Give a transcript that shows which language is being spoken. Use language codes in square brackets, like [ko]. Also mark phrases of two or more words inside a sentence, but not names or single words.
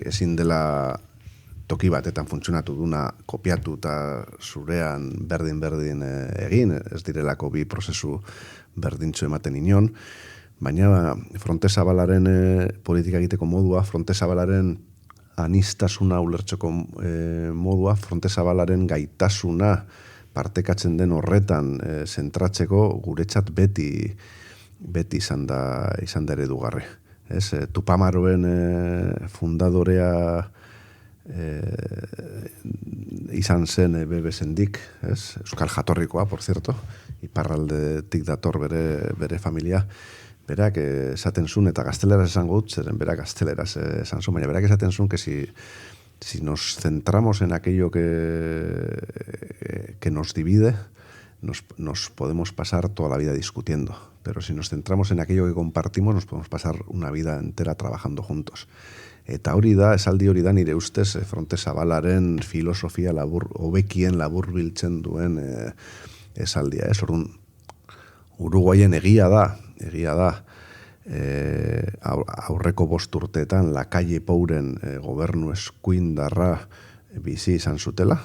[eu] ezin dela toki batetan funtzionatu duna kopiatu eta zurean berdin egin, ez direlako bi prozesu berdintzu ematen inon, baina Fronte Zabalaren politika egiteko modua, Fronte Zabalaren anistasuna ulertzeko modua, Fronte Zabalaren gaitasuna partekatzen den horretan zentratzeko guretzat beti izan da eredugarri. Ez, Tupamaroen fundadorea izan zen bebesendik, ez? Euskal jatorrikoa, [es] por cierto, [eu] iparraldetik dator bere familia. Berak esaten zuen, eta gazteleraz esango dut, zeren berak gazteleraz esan zuen, baina berak esaten zuen [es] que si nos centramos en aquello que nos divide, nos podemos pasar toda la vida discutiendo. Pero si nos centramos en aquello que compartimos, nos podemos pasar una vida entera trabajando juntos. [eu] Eta esaldi hori da nire ustez Fronte Zabalaren filosofia hobekien laburbiltzen duen esaldia. Orduan, Uruguayen egia da, aurreko 5 urteetan Lacalle Pouren gobernu eskuindarra bizi izan zutela.